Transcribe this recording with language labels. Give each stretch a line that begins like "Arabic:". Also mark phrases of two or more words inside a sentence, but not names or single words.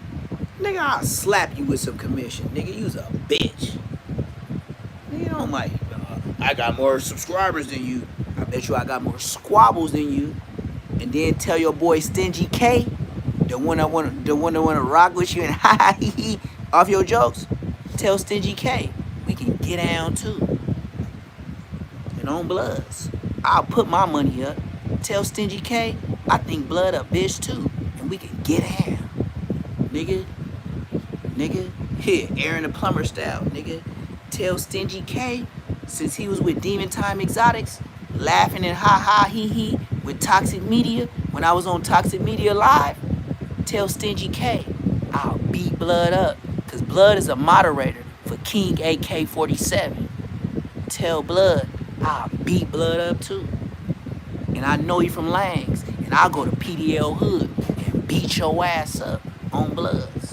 English: Nigga, I'll slap you with some commission. Nigga, you's a bitch. Nigga, don't like, I got more subscribers than you. I bet you I got more squabbles than you. And then tell your boy Stingy K, the one that wanna rock with you and ha ha hee hee off your jokes. Tell Stingy K, we can get down too. And on Bloods, I'll put my money up. Tell Stingy K, I think Blood a bitch too, and we can get down, nigga. Here, Aaron the Plumber style, nigga. Tell Stingy K, since he was with Demon Time Exotics, laughing and ha ha hee hee with Toxic Media when I was on Toxic Media Live. Tell Stingy K, I'll beat Blood up, cause Blood is a moderator for King AK-47. Tell Blood, I'll beat Blood up too. And I know you from Langs, and I'll go to PDL Hood and beat your ass up on Bloods.